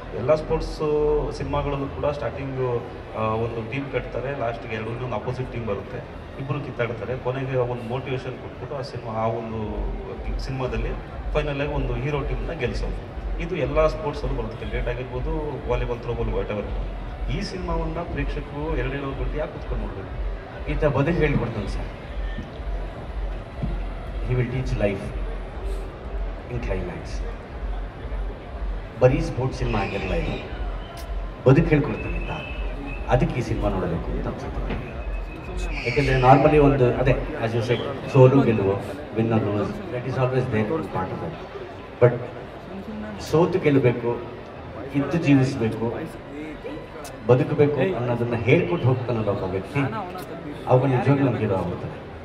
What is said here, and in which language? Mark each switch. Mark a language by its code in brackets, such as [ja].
[kn] ಎಲ್ಲ ಸ್ಪೋರ್ಟ್ಸು ಸಿನಿಮಾಗಳಲ್ಲೂ ಕೂಡ ಸ್ಟಾರ್ಟಿಂಗು ಒಂದು ಟೀಮ್ ಕಟ್ತಾರೆ, ಲಾಸ್ಟಿಗೆ ಎರಡು ಅಪೋಸಿಟ್ ಟೀಮ್ ಬರುತ್ತೆ, ಇಬ್ಬರು ಕಿತ್ತಾಡ್ತಾರೆ, ಕೊನೆಗೆ ಒಂದು ಮೋಟಿವೇಶನ್ ಕೊಟ್ಬಿಟ್ಟು ಆ ಒಂದು ಸಿನಿಮಾದಲ್ಲಿ ಫೈನಲಾಗಿ ಒಂದು ಹೀರೋ ಟೀಮ್ನ ಗೆಲ್ಲಿಸೋದು. ಇದು ಎಲ್ಲ ಸ್ಪೋರ್ಟ್ಸಲ್ಲೂ ಬರುತ್ತೆ. ಕ್ರಿಕೆಟ್ ಆಗಿರ್ಬೋದು, ವಾಲಿಬಾಲ್, ಥ್ರೋಬಾಲ್, ವಾಟೆವರ್. ಈ ಸಿನಿಮಾವನ್ನು ಪ್ರೇಕ್ಷಕರು 2 ಗಂಟೆ ಯಾಕೆ ಕುತ್ಕೊಂಡು ನೋಡಬೇಕು? ಈತ ಬದುಕು ಹೇಳ್ಕೊಡ್ತಾನೆ sir. [en] He will teach life in climax. [kn] ಬರೀ ಸ್ಪೋರ್ಟ್ಸ್ ಸಿನಿಮಾ ಆಗಿರಲ್ಲ, ಇದು ಬದುಕು ಹೇಳ್ಕೊಡ್ತಾನೆ ಅಂತ. ಅದಕ್ಕೆ ಈ ಸಿನಿಮಾ ನೋಡಬೇಕು ಅಂತ ಅನ್ಸುತ್ತೆ. ಯಾಕೆಂದರೆ ನಾರ್ಮಲಿ ಒಂದು ಅದೇ [en] as you said, [kn] ಸೋಲು ಗೆಲುವು, [en] Win or lose, that is always there part of that. [kn] But ಸೋತು ಗೆಲ್ಲಬೇಕು, ಇದ್ದು ಜೀವಿಸಬೇಕು, ಬದುಕಬೇಕು ಅನ್ನೋದನ್ನು ಹೇಳ್ಕೊಟ್ಟು ಹೋಗ್ತಾನಲ್ಲ ಒಬ್ಬ ವ್ಯಕ್ತಿ, ಅವಾಗ ನಿಜವಾಗ್ಲೂ ನಮಗೆ ಆಗುತ್ತದೆ.